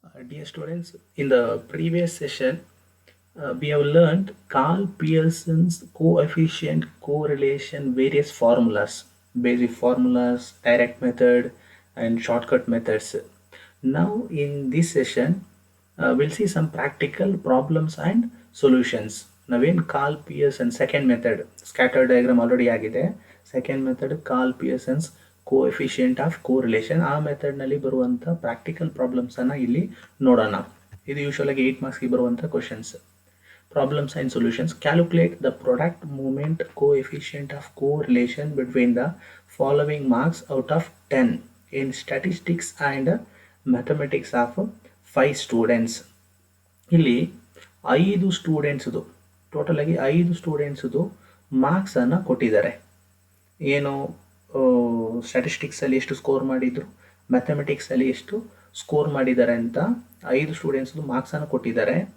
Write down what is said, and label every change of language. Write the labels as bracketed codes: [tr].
[en] Dear students, in the previous session, we have learned Carl Pearson's coefficient correlation various formulas, basic formulas, direct method, and shortcut methods. Now, in this session, we'll see some practical problems and solutions. Naveen Carl Pearson second method, scatter diagram already ಆಗಿದೆ. Second method Carl Pearson's coefficient of correlation. [kn] ಆ method ನಲ್ಲಿ ಬರುವಂತ practical problems ಅನ್ನ ಇಲ್ಲಿ ನೋಡೋಣ. ಇದು usual ಆಗಿ 8 marks ಗೆ ಬರುವಂತ questions. [en] Problems and solutions. Calculate the product movement coefficient of correlation between the following marks out of 10 in statistics and mathematics of 5 students. [kn] ಇಲ್ಲಿ 5 ಸ್ಟೂಡೆಂಟ್ಸ್ದು ಟೋಟಲ್ ಆಗಿ 5 ಸ್ಟೂಡೆಂಟ್ಸ್ದು ಮಾರ್ಕ್ಸ್ ಅನ್ನ ಕೊಟ್ಟಿದ್ದಾರೆ. ಏನು ಸ್ಟ್ಯಾಟಿಸ್ಟಿಕ್ಸ್ ಅಲ್ಲಿ ಎಷ್ಟು ಸ್ಕೋರ್ ಮಾಡಿದ್ರು, ಮ್ಯಾಥಮೆಟಿಕ್ಸ್ ಅಲ್ಲಿ ಎಷ್ಟು ಸ್ಕೋರ್ ಮಾಡಿದ್ದಾರೆ ಅಂತ 5 ಸ್ಟೂಡೆಂಟ್ಸ್ದು ಮಾರ್ಕ್ಸ್ ಅನ್ನು ಕೊಟ್ಟಿದ್ದಾರೆ.